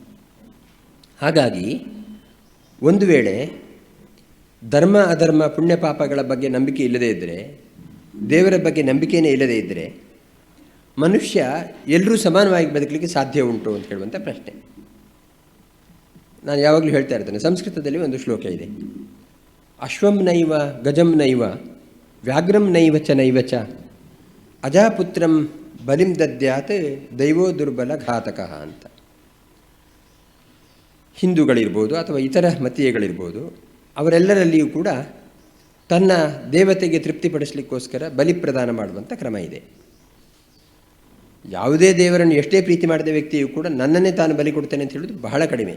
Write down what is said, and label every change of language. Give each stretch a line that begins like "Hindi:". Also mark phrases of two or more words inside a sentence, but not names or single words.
Kannada: ಹಾಗಾಗಿ ಒಂದು ವೇಳೆ ಧರ್ಮ ಅಧರ್ಮ ಪುಣ್ಯ ಪಾಪಗಳ ಬಗ್ಗೆ ನಂಬಿಕೆ ಇಲ್ಲದೇ ಇದ್ದರೆ, ದೇವರ ಬಗ್ಗೆ ನಂಬಿಕೆಯೇ ಇಲ್ಲದೇ ಇದ್ದರೆ ಮನುಷ್ಯ ಎಲ್ಲರೂ ಸಮಾನವಾಗಿ ಬದುಕಲಿಕ್ಕೆ ಸಾಧ್ಯ ಉಂಟು ಅಂತ ಹೇಳುವಂಥ ಪ್ರಶ್ನೆ. ನಾನು ಯಾವಾಗಲೂ ಹೇಳ್ತಾ ಇರ್ತೇನೆ, ಸಂಸ್ಕೃತದಲ್ಲಿ ಒಂದು ಶ್ಲೋಕ ಇದೆ,
Sanskrit: ಅಶ್ವಂ ನೈವ ಗಜಂ ನೈವ ವ್ಯಾಘ್ರಂ ನೈವ ಚ ನೈವ ಚ ಅಜಾಪುತ್ರಂ ಬಲಿಂ ದದ್ಯಾತ್ ದೈವೋ ದುರ್ಬಲ ಘಾತಕಃ ಅಂತ.
Kannada: ಹಿಂದೂಗಳಿರ್ಬೋದು ಅಥವಾ ಇತರ ಮತೀಯಗಳಿರ್ಬೋದು, ಅವರೆಲ್ಲರಲ್ಲಿಯೂ ಕೂಡ ತನ್ನ ದೇವತೆಗೆ ತೃಪ್ತಿಪಡಿಸಲಿಕ್ಕೋಸ್ಕರ ಬಲಿ ಪ್ರದಾನ ಮಾಡುವಂಥ ಕ್ರಮ ಇದೆ. ಯಾವುದೇ ದೇವರನ್ನು ಎಷ್ಟೇ ಪ್ರೀತಿ ಮಾಡಿದ ವ್ಯಕ್ತಿಯು ಕೂಡ ನನ್ನನ್ನೇ ತಾನು ಬಲಿ ಕೊಡ್ತೇನೆ ಅಂತ ಹೇಳೋದು ಬಹಳ ಕಡಿಮೆ.